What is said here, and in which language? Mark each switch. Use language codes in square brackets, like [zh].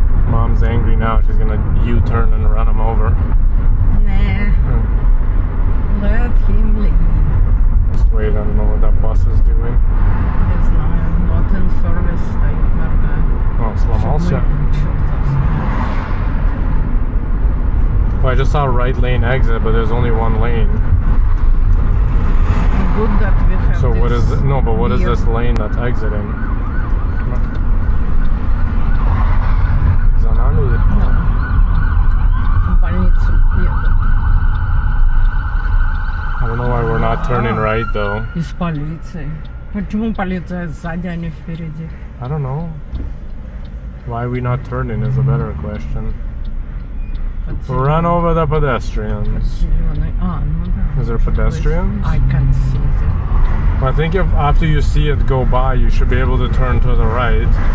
[en] Mom's angry now. She's gonna U-turn and run him over. Nah. Let him leave. Just wait, I don't know what that bus is doing. [ru] Не знаю, [en] not in service [ru] стоит, моргает. Oh, сломался. [en] Well, I just saw right lane exit, but there's only one lane. Good that we have So what this is it? No, but what is weird- this lane that's exiting? [ru] За нами? В больницу едут. [en] I don't know why we're not turning right though. [ru] Из полиции. Почему полиция сзади, а не впереди? [en] I don't know. Why are we not turning is a better question. Run over the pedestrians. [ru] Зеленый. Ну да. [en] Is there pedestrians? I can see them. I think if after you see it go by, you should be able to turn to the right.